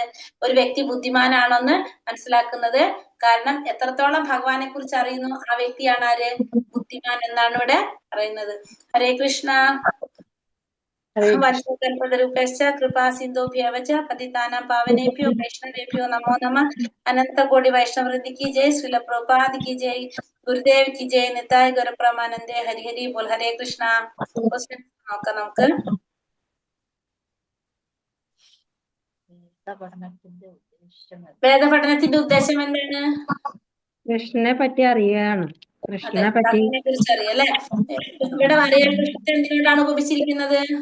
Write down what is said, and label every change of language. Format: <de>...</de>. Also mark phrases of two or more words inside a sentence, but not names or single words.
<ml>ഒരു വ്യക്തി ബുദ്ധിമാനാണെന്ന് മനസ്സിലാക്കുന്നത്. കാരണം എത്രത്തോളം ഭഗവാനെ കുറിച്ച് അറിയുന്നു ആ വ്യക്തിയാണ് ആര്? ബുദ്ധിമാൻ എന്നാണ് ഇവിടെ പറയുന്നത്. ഹരേ കൃഷ്ണ.</ml> <sa>വത്സകൽപതരുഭ്യശ്ച കൃപാ സിന്ധുഭ്യവച പതിതാനാം പാവനേഭ്യോ വൈഷ്ണവേഭ്യോ നമോ നമഃ.</sa> <hi>अनंत कोटि वैष्णववृंद की जय, श्रील प्रभुपाद की जय, गुरुदेव की जय, निताय गौर प्रमानंदे, हरि हरि बोल. हरे കൃഷ്ണ.</hi> <ml>നോക്കാം നമുക്ക്. വേദപഠനത്തിന്റെ ഉദ്ദേശം എന്താണ്? കൃഷ്ണനെ പറ്റി അറിയാണ്. കൃഷ്ണനെ പറ്റി ഭഗവാനെ കുറിച്ച് അറിയാം അല്ലെ. ഇവിടെ ഹരേ കൃഷ്ണ എന്തിനോടാണ് ഉപമിച്ചിരിക്കുന്നത്?</ml>